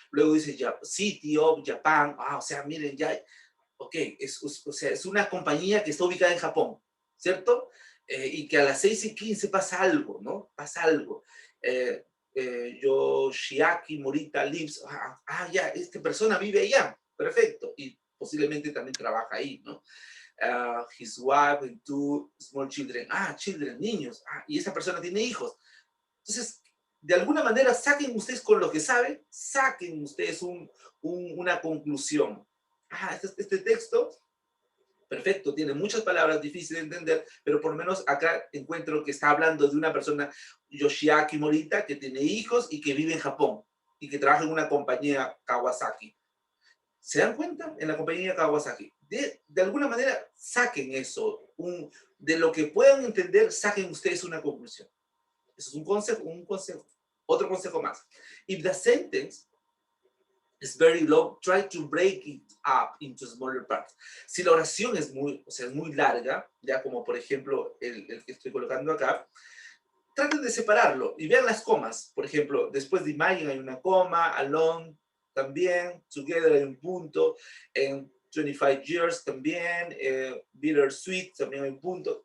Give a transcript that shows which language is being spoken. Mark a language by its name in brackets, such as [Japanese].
[Spanish] Luego dice City of Japan. O sea, miren, ya, ok, o sea, es una compañía que está ubicada en Japón, ¿cierto? Y que a las 6:15 pasa algo, ¿no? Pasa algo. [English] Eh, Yoshiaki Morita lives. [Spanish] Ya, esta persona vive allá. Perfecto. Y posiblemente también trabaja ahí, ¿no? [English] His wife and two small children. [Spanish] Children, niños. Y esa persona tiene hijos. Entonces, de alguna manera, saquen ustedes con lo que saben, saquen ustedes una conclusión. Este texto, perfecto, tiene muchas palabras difíciles de entender, pero por lo menos acá encuentro que está hablando de una persona, Yoshiaki Morita, que tiene hijos y que vive en Japón y que trabaja en una compañía Kawasaki. ¿Se dan cuenta? En la compañía Kawasaki. De alguna manera, saquen eso. De lo que puedan entender, saquen ustedes una conclusión. Eso es un consejo. Otro consejo más. [English] If the sentence is very long, try to break it up into smaller parts. [Spanish] Si la oración es muy larga, ya como por ejemplo el que estoy colocando acá, traten de separarlo y vean las comas. Por ejemplo, después de imagine hay una coma, alone también, together hay un punto, en 25 years también, bittersweet también hay un punto.